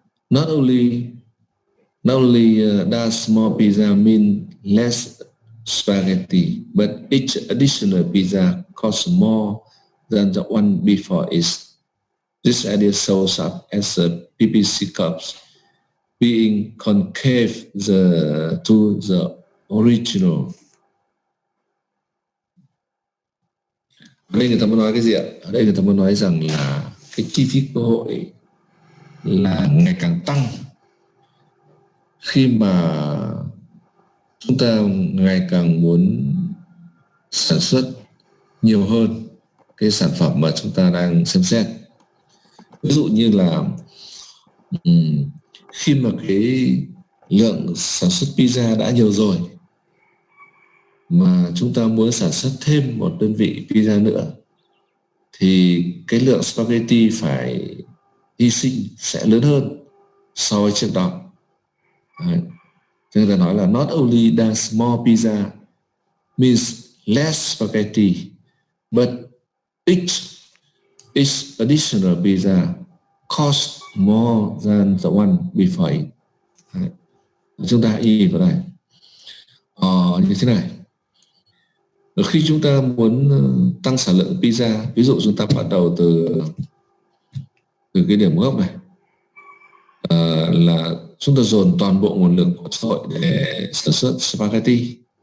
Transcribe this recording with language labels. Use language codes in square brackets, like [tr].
[en] Not only does more pizza mean less spaghetti, but each additional pizza costs more than the one before it. This idea shows up as a PPC cups being concave to the original. [vi] Ở đây người ta muốn nói cái gì ạ? Ở đây người ta muốn nói rằng là cái chi phí cơ hội là ngày càng tăng khi mà chúng ta ngày càng muốn sản xuất nhiều hơn cái sản phẩm mà chúng ta đang xem xét. Ví dụ như là khi mà cái lượng sản xuất pizza đã nhiều rồi mà chúng ta muốn sản xuất thêm một đơn vị pizza nữa thì cái lượng spaghetti phải hy sinh sẽ lớn hơn so với trước đó. Đấy. Cho nên ta nói là [en] not only does more pizza means less spaghetti, but each additional pizza costs more than the one before it. [vi] Đấy. Chúng ta ý vào đây như thế này. Khi chúng ta muốn tăng sản lượng pizza, ví dụ chúng ta bắt đầu từ cái điểm gốc này, là chúng ta dồn toàn bộ nguồn lực của xã hội để sản xuất spaghetti.